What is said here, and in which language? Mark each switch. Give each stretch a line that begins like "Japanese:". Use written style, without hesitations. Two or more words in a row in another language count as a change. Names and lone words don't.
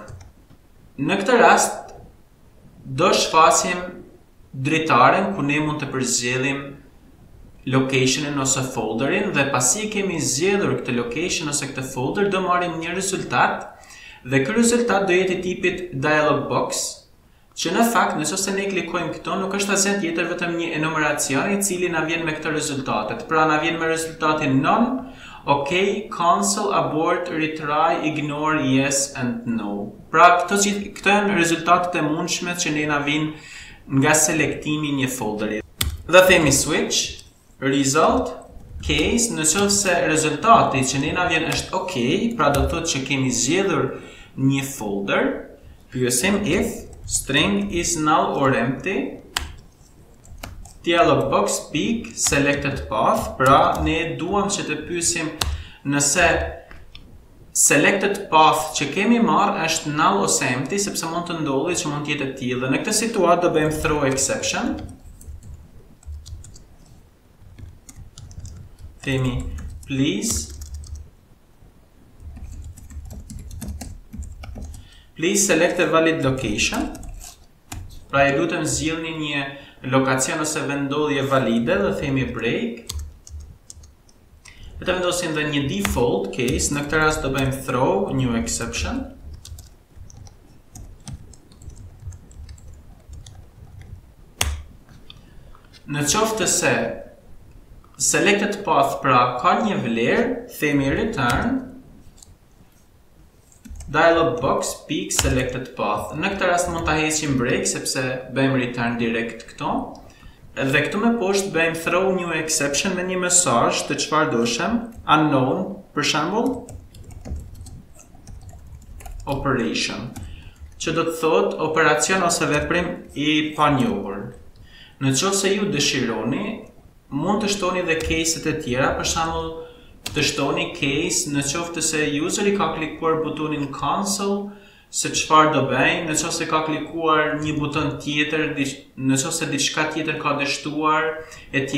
Albanian: Në këtë rast do shfaqim dritaren ku ne mund të përzgjedhim locationin ose folderin dhe pasi e kemi zgjedhur këtë location ose këtë folder do marrim një rezultat dhe ky rezultat do jetë i tipit
English: dialog box,
Albanian: që në fakt nëse ne klikojmë këto nuk është asgjë tjetër vetëm një enumeracion i cili na vjen me këto rezultatet. Pra na vjen me rezultatin
English: none, OK, cancel, abort, retry, ignore, yes and no.
Albanian: Pra këto janë rezultatet e mundshme që ne na vijnë nga selektimi një folderi. Dhe themi
English: switch result case,
Albanian: nëse rezultati që ne na vjen është OK, pra do të thotë që kemi zgjedhur një folder, pyesim
English: if string is null or empty, dialog box big selected path,
Albanian: pra ne duam që të pyesim nëse
English: selected path
Albanian: që kemi marrë është null ose empty, sepse mund të ndodhi që mund të jetë e tillë. Dhe në këtë situatë do bëjmë
English: throw exception.
Albanian: Themi
English: please select a valid location.
Albanian: Pra e lutem zgjidhni një lokacion ose vendodhje valide dhe themi break. Le të vendosim dhe një
English: default case,
Albanian: në këtë rast do bëjmë
English: throw new exception.
Albanian: Në qoftë se
English: selected path
Albanian: pra ka një vlerë, themi
English: return dialog box peak selected path.
Albanian: Në këtë rast mund ta heqim break sepse bëjmë return direkt këto. Dhe këtu me poshtë bëjmë
English: throw new exception
Albanian: me një mesazh të çfarë doshem, unknown, për shembull, operation, që do të thotë operacion ose veprim i panjohur. Në qoftë se ju dëshironi, mund të shtoni dhe case-et e tjera, për shembull, të shtoni case në qoftë se useri ka klikuar butonin cancel, se çfarë do bëjnë, në qoftë se ka klikuar një buton tjetër, në qoftë se diçka tjetër ka dështuar, etj.